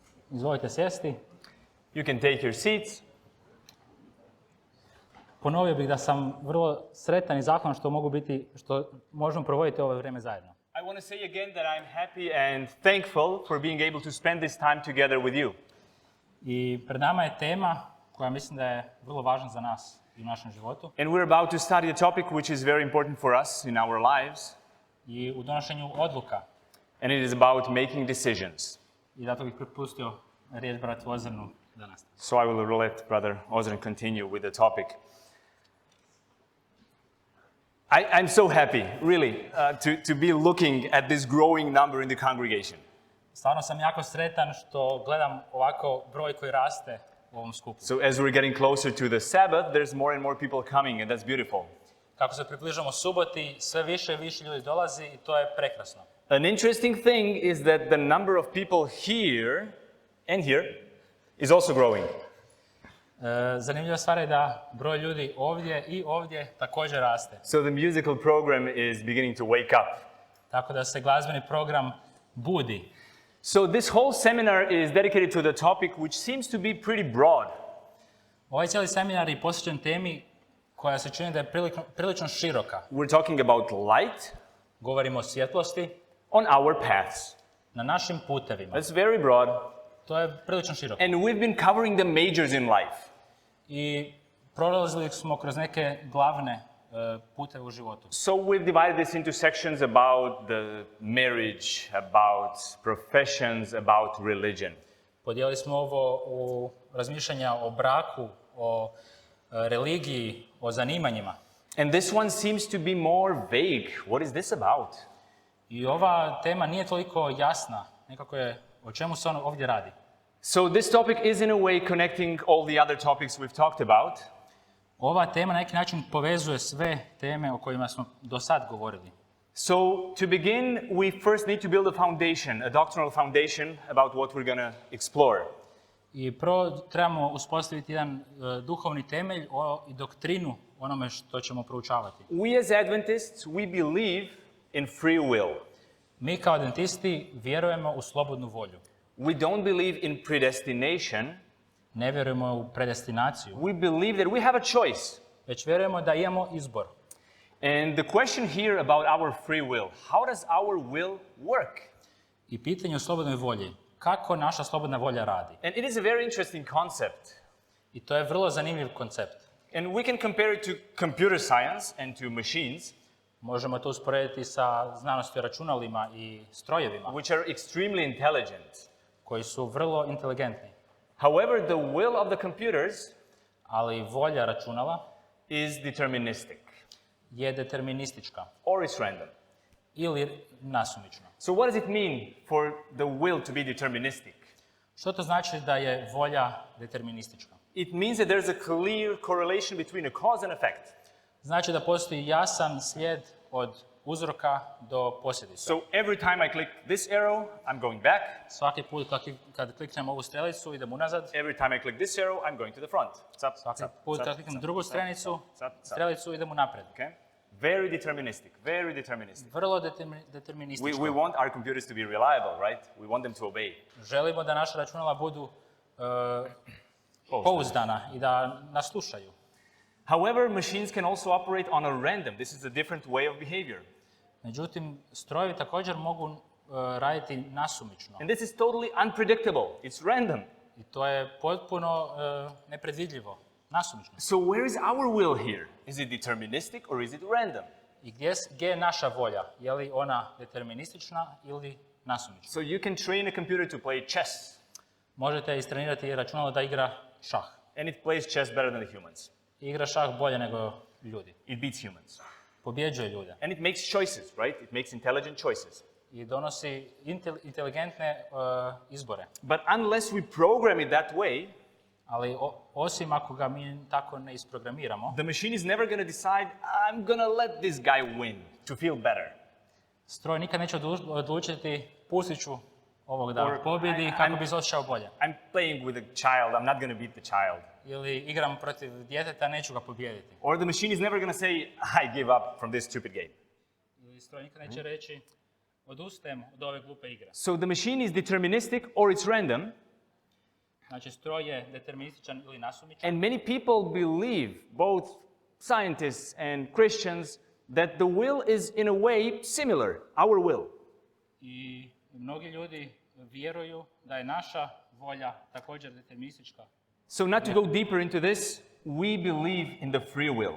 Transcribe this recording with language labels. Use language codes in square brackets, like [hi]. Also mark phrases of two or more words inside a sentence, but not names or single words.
[hr] Izvolite sjesti. [en] You can take your seats. [hr] Ponovio bih da sam vrlo sretan i zahvalan što možemo provoditi ovo vrijeme zajedno. [en] I want to say again that I'm happy and thankful for being able to spend this time together with you. [hr] I pred nama je tema koja mislim da je vrlo važna za nas i u našem životu. [en] And we're about to study a topic which is very important for us in our lives. [hr] I u donošenju odluka. [en] And it is about making decisions. [hr] I zato bih prepustio riječ bratu Ozrenu da nastavi. [en] So I will let Brother Ozren continue with the topic. I'm so happy, really, to be looking at this growing number in the congregation. [hr] Stvarno sam jako sretan što gledam ovako broj koji raste u ovom skupu. [en] So as we're getting closer to the Sabbath, there's more and more people coming, and that's beautiful. [hr] Kako se približamo suboti, sve više i više ljudi dolazi i to je prekrasno. [en] An interesting thing is that the number of people here and here is also growing. [hr] Zanimljiva stvar je da broj ljudi ovdje i ovdje također raste. [en] So the musical program is beginning to wake up. [hr] Tako da se glazbeni program budi. [en] So this whole seminar is dedicated to the topic which seems to be pretty broad. [hr] Ovaj cijeli seminar je posvećen temi koja se čini da je prilično široka. [en] We're talking about light. [hr] Govorimo o svjetlosti. [en] On our paths. [hr] Na našim putevima. [en] That's very broad. [hr] To je prilično široko. [en] And we've been covering the majors in life. [hr] I prolazili smo kroz neke glavne puteve u životu. [en] So we've divided this into sections about the marriage, about professions, about religion. [hr] Podijelili smo ovo u razmišljanja o braku, o religiji, o zanimanjima. [en] And this one seems to be more vague. What is this about? [hr] I ova tema nije toliko jasna, nekako je o čemu se ono ovdje radi. [en] So this topic is in a way connecting all the other topics we've talked about. [hr] Ova tema na neki način povezuje sve teme o kojima smo do sad govorili. [en] So to begin, we first need to build a foundation, a doctrinal foundation about what we're going to explore. [hr] I prvo trebamo uspostaviti jedan duhovni temelj i doktrinu onome što ćemo proučavati. [en] We as Adventists, we believe in free will. [hr] Mi kao adventisti vjerujemo u slobodnu volju. [en] We don't believe in predestination. [hr] Ne vjerujemo u predestinaciju. [en] We believe that we have a choice. [hr] Već vjerujemo da imamo izbor. [en] And the question here about our free will, how does our will work? [hr] I pitanje o slobodnoj volji, kako naša slobodna volja radi. [en] And it is a very interesting concept. [hr] I to je vrlo zanimljiv koncept. [en] And we can compare it to computer science and to machines. [hr] Možemo to usporediti sa znanosti o računalima i strojevima. [en] Which are extremely intelligent. [hr] Koji su vrlo inteligentni. [en] However, the will of the computers [hr] ali volja računala [en] is deterministic. [hr] Je deterministička. [en] Or is random. [hr] Ili nasumična. [en] So what does it mean for the will to be deterministic? [hr] Što to znači da je volja deterministička? [en] It means that there's a clear correlation between a cause and effect. [hr] Znači da postoji jasan slijed od uzroka do posljedice. [en] So every time I click this arrow, I'm going back. [hr] Svaki put kad kliknem ovu strelicu, idem unazad. [en] Every time I click this arrow, I'm going to the front. [hr] Svaki put kad kliknem drugu strelicu, idem unaprijed. [en] Okay? Very deterministic, very deterministic. [hr] Vrlo determinističko. [en] We want our computers to be reliable, right? We want them to obey. [hr] Želimo da naša računala budu pouzdana i da nas slušaju. [en] However, machines can also operate on a random. This is a different way of behavior. [hr] Međutim, strojevi također mogu raditi nasumično. [en] And this is totally unpredictable. It's random. [hr] I to je potpuno nepredvidljivo, nasumično. [en] So where is our will here? Is it deterministic or is it random? [hr] I gdje je naša volja? Je li ona deterministična ili nasumična? [en] So you can train a computer to play chess. [hr] Možete istrenirati računalo da igra šah. [en] And it plays chess better than the humans. [hr] Igra šah bolje nego ljudi. [en] It beats humans. [hr] Pobjeđuje ljude. [en] And it makes choices, right? It makes intelligent choices. [hr] I donosi inteligentne izbore. [en] But unless we program it that way, [hr] ali osim ako ga mi tako ne isprogramiramo, [en] the machine is never going to decide, I'm going to let this guy win to feel better. [hr] Stroj nikad neće odlučiti, pustit ću ovog da pobjedi kako bi se osjećao bolje. [en] I'm playing with a child, I'm not going to beat the child. [hr] Ili igram protiv djeteta, neću ga pobijediti. [en] Or the machine is never going to say, I give up from this stupid game. [hr] Ili stroj nikad neće reći, odustajem od ove glupe igre. [en] So the machine is deterministic or it's random. [hr] Znači, stroj je determinističan ili nasumičan. [en] And many people believe, both scientists and Christians, that the will is in a way similar, our will. [hr] I mnogi ljudi vjeruju da je naša volja također deterministička. [en] So not to go deeper into this, we believe in the free will.